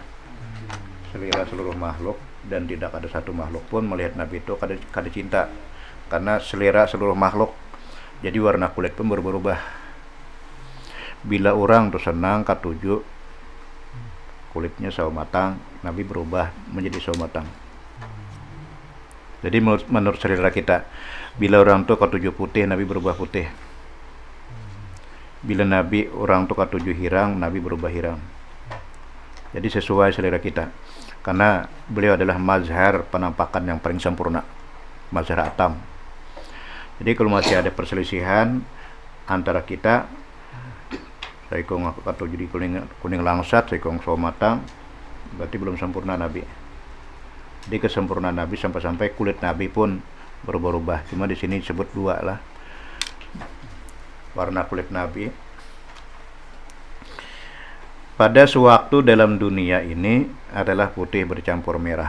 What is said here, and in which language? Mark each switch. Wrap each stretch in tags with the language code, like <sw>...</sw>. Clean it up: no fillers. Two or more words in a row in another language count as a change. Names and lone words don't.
<id>Selera seluruh makhluk, dan tidak ada satu makhluk pun melihat Nabi itu kada cinta, karena selera seluruh makhluk. Jadi warna kulit pun berubah-ubah. Bila orang tuh senang katuju kulitnya sawo matang, Nabi berubah menjadi sawo matang. Jadi menurut selera kita, bila orang tua katuju putih, Nabi berubah putih. Bila Nabi orang tua katuju hirang, Nabi berubah hirang. Jadi sesuai selera kita, karena beliau adalah mazhar penampakan yang paling sempurna,</id> <ar>مظهر أتم.</ar> <id>Jadi kalau masih ada perselisihan antara kita, saikong aku katuju di kuning langsat, saikong sawo matang, berarti belum sempurna Nabi. Jadi kesempurnaan Nabi sampai kulit Nabi pun berubah-ubah. Cuma di sini disebut dua lah warna kulit Nabi. Pada sewaktu dalam dunia ini adalah putih bercampur merah.</id>